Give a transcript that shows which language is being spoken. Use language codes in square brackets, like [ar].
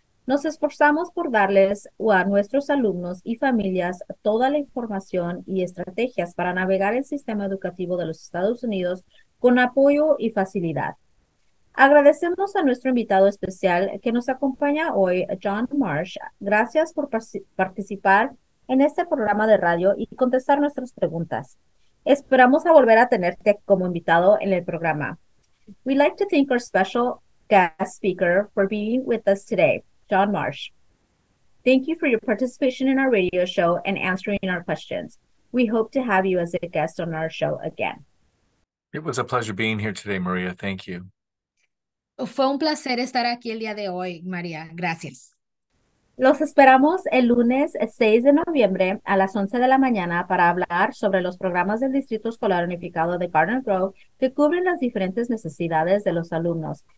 [es] Nos esforzamos por darles a nuestros alumnos y familias toda la información y estrategias para navegar el sistema educativo de los Estados Unidos con apoyo y facilidad. Agradecemos a nuestro invitado especial que nos acompaña hoy, John Marsh. Gracias por participar en este programa de radio y contestar nuestras preguntas. Esperamos a volver a tenerte como invitado en el programa. [en] We'd like to thank our special guest speaker for being with us today, John Marsh. Thank you for your participation in our radio show and answering our questions. We hope to have you as a guest on our show again. It was a pleasure being here today, Maria. Thank you. [es] Fue un placer estar aquí el día de hoy, María. Gracias. Los esperamos el lunes 6 de noviembre a las 11 de la mañana para hablar sobre los programas del Distrito Escolar Unificado de Garden Grove que cubren las diferentes necesidades de los alumnos.